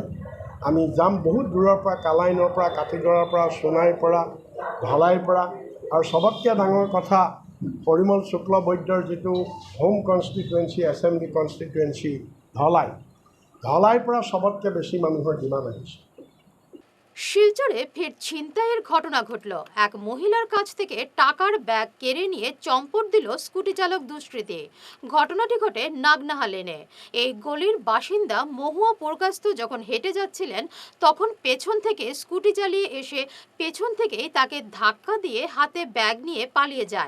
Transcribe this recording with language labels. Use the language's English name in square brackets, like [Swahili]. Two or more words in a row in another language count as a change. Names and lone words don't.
[Assamese] আমি যাম বহুত দূৰৰ পৰা, কালাইনৰ পৰা, কাতিগড়াৰ পৰা, সোণাইৰ পৰা, ধলাইৰ পৰা। আৰু চবতকৈ ডাঙৰ কথা, পৰিমল শুক্লবৈদ্যৰ যিটো [English] home constituency, assembly constituency [Assamese] ধলাইৰ পৰা সবতকৈ বেছি মানুহৰ ডিমাণ্ড আহিছে। [Bangla] শিলচরে ফের ছিনতাইয়ের ঘটনা ঘটল। এক মহিলার কাছ থেকে টাকার ব্যাগ কেড়ে নিয়ে চম্পট দিল স্কুটি চালক দুষ্কৃতী। ঘটনাটি ঘটে নাগনাহা লেনে। এই গলির বাসিন্দা মহুয়া প্রকাস্ত যখন হেঁটে যাচ্ছিলেন, তখন পেছন থেকে স্কুটি চালিয়ে এসে পেছন থেকেই তাকে ধাক্কা দিয়ে হাতে ব্যাগ নিয়ে পালিয়ে যায়।